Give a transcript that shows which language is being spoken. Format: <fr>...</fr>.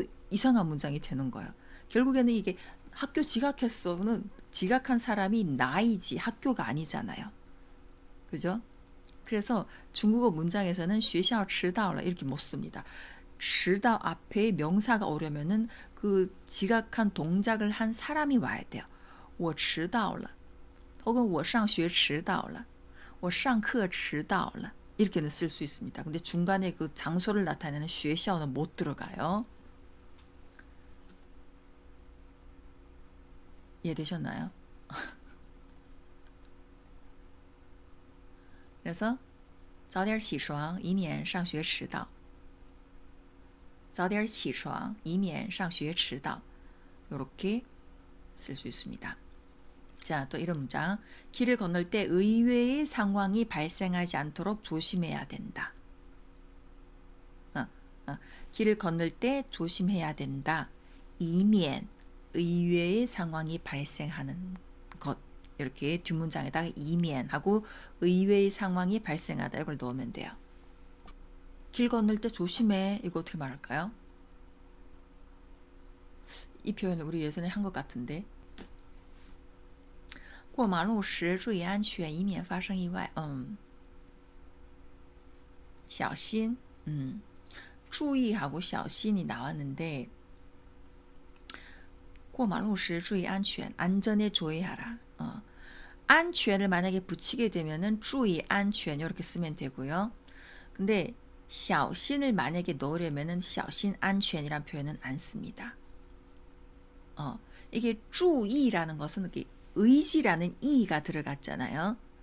<ko>이상한 문장이 되는 거예요. 결국에는 이게 학교 지각했어는 지각한 사람이 나이지 학교가 아니잖아요. 그죠? 그래서 중국어 문장에서는</ko> <zh>学校迟到了</zh> <ko>이렇게 못 씁니다. 迟到 앞에 명사가 오려면은 그 지각한 동작을 한 사람이 와야 돼요. 我迟到了 혹은</ko> <zh>我上学迟到了 我上课迟到了</zh> <ko>이렇게는 쓸 수 있습니다. 근데 중간에 그 장소를 나타내는 学校는 못 들어가요. 이해되셨나요?</ko> <zh>그래서 早点起床以免上学迟到早点起床以免上学迟到</zh> <ko>이렇게 쓸 수 있습니다. 자, 또 이런 문장. 길을 건널 때 의외의 상황이 발생하지 않도록 조심해야 된다. 길을 건널 때 조심해야 된다. 이면 의외의 상황이 발생하는 것. 이렇게 뒷문장에다가 이면하고 의외의 상황이 발생하다 이걸 넣으면 돼요. 길 건널 때 조심해. 이거 어떻게 말할까요? 이 표현을 우리 예전에 한 것 같은데.</ko> <zh>过马路时注意安全以免发生意外. 小心.注意하고 小心이</zh> <ko>나왔는데</ko> <zh>过马路时注意安全.</zh> <ko>안전에 조의하라. 안전을 만약에 붙이게 되면은</ko> <zh>注意安全</zh> <ko>이렇게 쓰면 되고요. 근데 小心을 만약에 넣으려면은 小心安全이란 표현은 안 씁니다. 이게 注意라는 것은 이렇게 의지라는 이가 들어갔잖아요.</ko>